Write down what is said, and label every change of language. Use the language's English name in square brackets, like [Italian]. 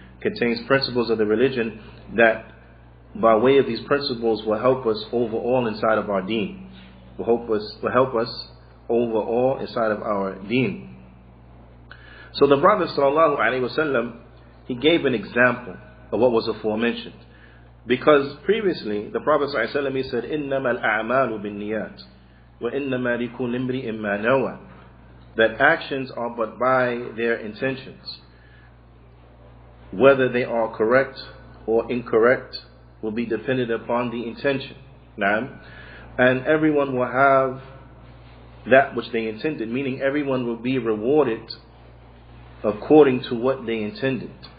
[English] Contains principles of the religion that, by way of these principles, will help us overall inside of our deen. Will help us overall inside of our deen. So the Prophet sallallahu alaihi wasallam, he gave an example of what was aforementioned. Because previously, the Prophet ﷺ, he said, [Arabic] إِنَّمَا الْأَعْمَالُ بِالنِّيَّاتِ وَإِنَّمَا لِكُلِّ امْرِئٍ مَّا نَوَى. [English] That actions are but by their intentions. Whether they are correct or incorrect will be dependent upon the intention. And everyone will have that which they intended, meaning everyone will be rewarded according to what they intended.